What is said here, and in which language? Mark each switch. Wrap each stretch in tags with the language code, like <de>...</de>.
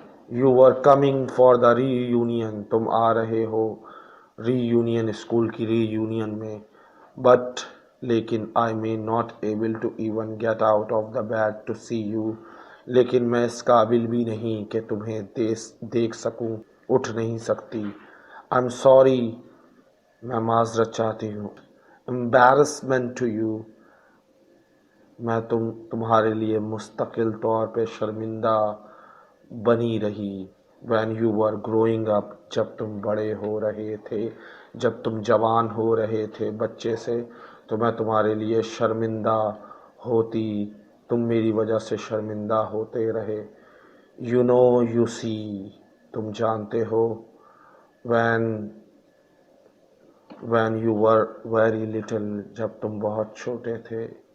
<en>You were coming for the reunion.</en> <ur>تم آ رہے ہو ری union, school کی ری یونین میں.</ur> <en>But لیکن I may not able to even get out of the bed to see you.</en> <ur>لیکن میں اس قابل بھی نہیں کہ تمہیں دیکھ سکوں، اٹھ نہیں سکتی.</ur> <en>I'm sorry.</en> <ur>میں معذرت چاہتی ہوں.</ur> <en>Embarrassment to you.</en> <ur>میں تمہارے لیے مستقل طور پہ شرمندہ بنی رہی.</ur> <en>when you were growing up,</en> <ur>جب تم بڑے ہو رہے تھے، جب تم جوان ہو رہے تھے بچے سے، تو میں تمہارے لیے شرمندہ ہوتی، تم میری وجہ سے شرمندہ ہوتے رہے.</ur> <en>you know, you see،</en> <ur>تم جانتے ہو.</ur> <en>when you were very little،</en> <ur>جب تم بہت چھوٹے تھے.</ur>